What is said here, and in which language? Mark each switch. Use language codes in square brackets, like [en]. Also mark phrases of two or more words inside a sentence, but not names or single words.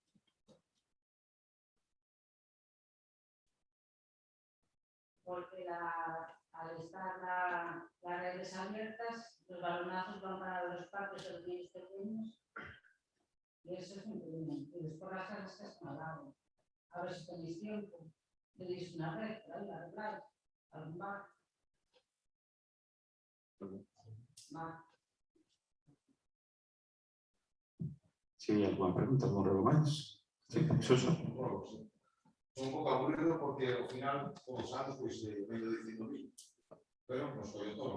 [es] Porque al estar las redes abiertas, los balonazos van para los parques de los niños pequeños y eso es un impedimento. Y después las casas que están al lado. A ver si tenéis tiempo. Tenéis una red, ¿verdad? Algún bar. Sí, alguna pregunta, algún algo máis? Sí, Suso. [gl] Un pouco aburrido porque ao final, todos os anos, pois, venho dicindo mismo. Pero, nos foi o todo.